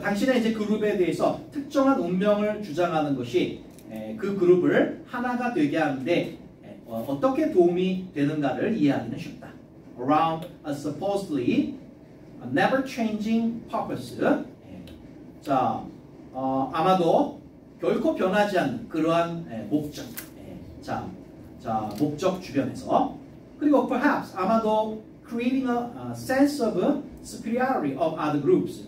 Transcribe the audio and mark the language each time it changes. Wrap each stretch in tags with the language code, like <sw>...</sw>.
<ko>당신의 이제 그룹에 대해서 특정한 운명을 주장하는 것이 그 그룹을 하나가 되게 하는데 어떻게 도움이 되는가를 이해하기는 쉽다.</ko> <en>Around a supposedly never changing purpose.</en> <ko>자, 아마도 결코 변하지 않는 그러한 목적. 자, 목적 주변에서 그리고</ko> <en>perhaps</en> <ko>아마도</ko> <en>creating a sense of superiority of other groups.</en>